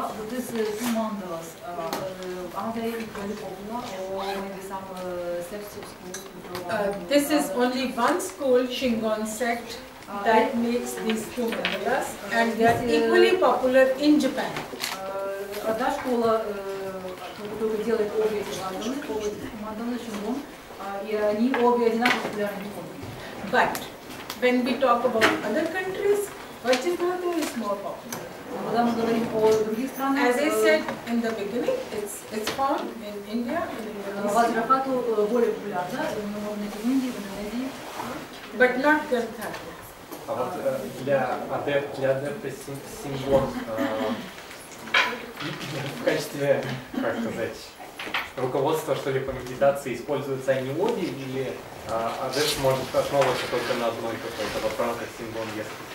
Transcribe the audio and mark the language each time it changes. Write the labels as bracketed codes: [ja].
[en] These two mandalas, are they equally popular or maybe some sects of schools? This is only one school, Shingon sect, that makes these two mandalas, and they are equally popular in Japan. [ru] Одна школа, которая делает обе эти мандалы Шингон, И они обе одинаково популярны. [en] But when we talk about other countries, Vajradhatu is more popular. [ru] Когда мы говорим о других странах, [en] As I said in the beginning, it's found in India, in Indonesia, [ru] Ваджрапату более популярна, мы можем найти в Индии, в Индонезии. [en] but not Gandhara. [ru] А вот для адепта Симбон в качестве, как сказать, руководства, что ли, по медитации используются они обе, или адепт может основываться только на одной какой-то, вот в рамках Симбон, если...